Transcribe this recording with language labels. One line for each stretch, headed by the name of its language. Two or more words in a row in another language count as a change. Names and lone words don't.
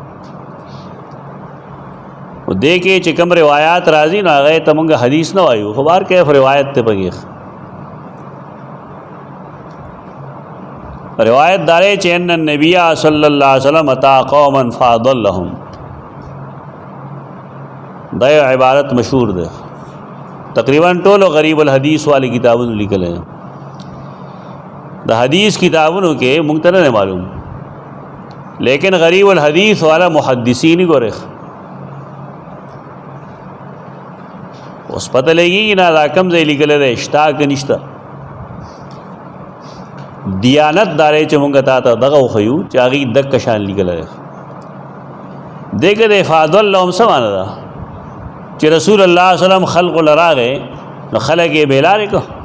Pashto: و دې کې چې کوم روایات راځي نو هغې ته مونږ حدیث نه وایو خو بهر کیف روایت ته پکې روایت دارے چې
Arabic: ان النبی صلی الله علیه وسلم اتا قوما فاضلهم
Pashto: دا عبارت مشهور ده تقریبا ټولو
Arabic: غریب الحدیث
Pashto: والی کتابونه لیکل ہیں د حدیث کتابونو کې مونږ ته نه معلوم لیکن
Arabic: غریب الحدیث
Pashto: والا محدثین ہی ګوره اوس پته لګي نه دا کم ځای لیکل دی شته که نشته دیانت دارې چې مونږ ته دغه وښیو چې هغې دقه شان لیکلی دی دې کې د افاده اللهم څه معنی ده چې رسول الله
Arabic: صلی الله علیه وسلم
Pashto: خلقو له راغی نو خلک یې بېلارې کړه